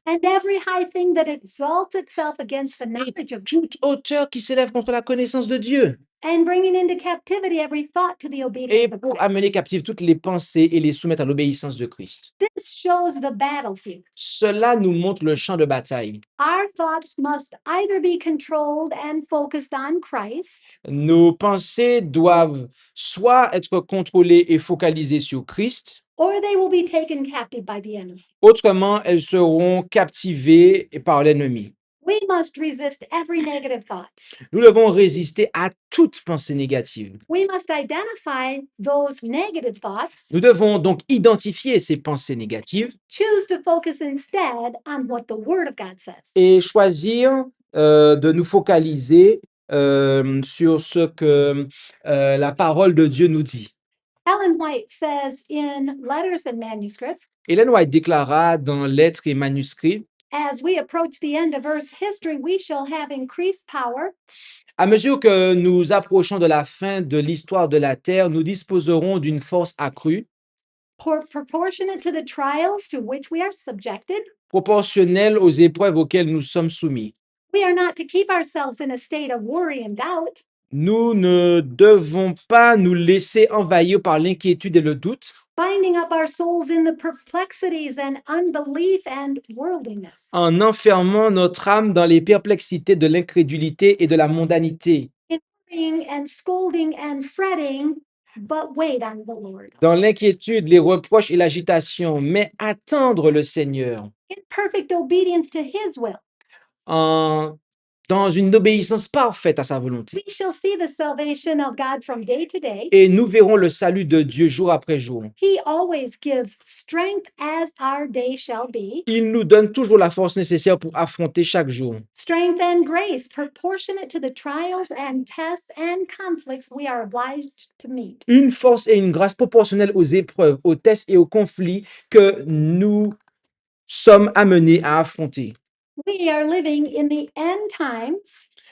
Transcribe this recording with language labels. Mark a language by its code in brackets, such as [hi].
[en] and every high thing that exalts itself against the knowledge of God, [fr] toute hauteur qui s'élève contre la connaissance de Dieu, [en] and bringing into captivity every thought to the [fr] et [en] obedience of [fr] pour [en] Christ. [fr] amener captives toutes les pensées et les soumettre à l'obéissance de Christ. [en] This shows the battlefield. [fr] Cela nous montre le champ de bataille. [en] Our thoughts must either be controlled and focused on Christ, [fr] Nos pensées doivent soit être contrôlées et focalisées sur Christ, [en] or they will be taken captive by the enemy. [fr] autrement elles seront captivées par l'ennemi. [en] We must resist every negative thought. [fr] Nous devons résister à toute pensée négative. [en] We must identify those negative thoughts, [fr] Nous devons donc identifier ces pensées négatives [en] choose to focus instead on what the Word of God says. [fr] et choisir de nous focaliser sur ce que la parole de Dieu nous dit. [en] Ellen White says in Letters and Manuscripts, [fr] Ellen White déclara dans Lettres et manuscrits: [en] as we approach the end of Earth's history, we shall have increased power, [fr] à mesure que nous approchons de la fin de l'histoire de la terre, nous disposerons d'une force accrue, [en] proportionate to the trials to which we are subjected. [fr] proportionnelle aux épreuves auxquelles nous sommes soumis. [en] We are not to keep ourselves in a state of worry and doubt, [fr] Nous ne devons pas nous laisser envahir par l'inquiétude et le doute, [en] binding up our souls in the perplexities and unbelief and worldliness. [fr] en enfermant notre âme dans les perplexités de l'incrédulité et de la mondanité, [en] Worrying and scolding and fretting, but wait on the Lord. [fr] dans l'inquiétude, les reproches et l'agitation, mais attendre le Seigneur [en] In perfect obedience to His will, [fr] dans une obéissance parfaite à sa volonté. [en] we shall see the salvation of God from day to day. [fr] Et nous verrons le salut de Dieu jour après jour. [en] He always gives strength as our day shall be, [fr] Il nous donne toujours la force nécessaire pour affronter chaque jour. [en] strength and grace proportionate to the trials and tests and conflicts we are obliged to meet. [fr] Une force et une grâce proportionnelles aux épreuves, aux tests et aux conflits que nous sommes amenés à affronter. [en] We are living in the end times,